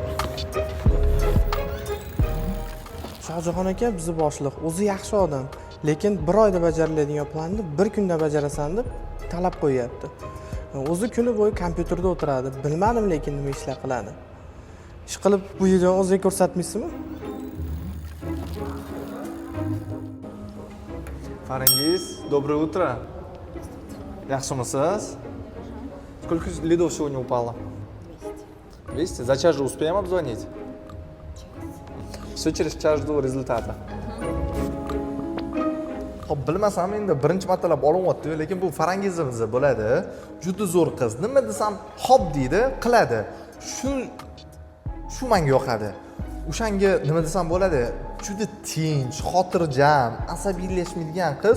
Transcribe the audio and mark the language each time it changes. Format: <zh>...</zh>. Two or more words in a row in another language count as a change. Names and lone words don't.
<uz>Shohjahon aka bizni boshliq, o'zi yaxshi odam, lekin bir oyda bajariladigan planni bir kunda bajarasan deb talab qo'yapti. O'zi kuni bo'yi kompyuterda o'tiradi. Bilmadim lekin nima ishlar qiladi. Ish qilib bu videoni o'ziga ko'rsatmaysizmi? Farangiz,</uz> <ru>доброе утро.</ru> <uz>Yaxshimisiz?</uz> <ru>Сколько лидов сегодня упало? 200. За час же успеем обзвонить? Все через час жду результата.</ru> <uz>Xo'p, bilmasam endi birinchi martalab olyapti, lekin bu farangizimiz bo'ladi. Juda zo'r qiz. Nima desam, xo'p deydi, qiladi. Shu menga yoqadi. O'shanga nima desam bo'ladi? Juda tinch, xotirjam, asabiylashmaydigan qiz.</uz>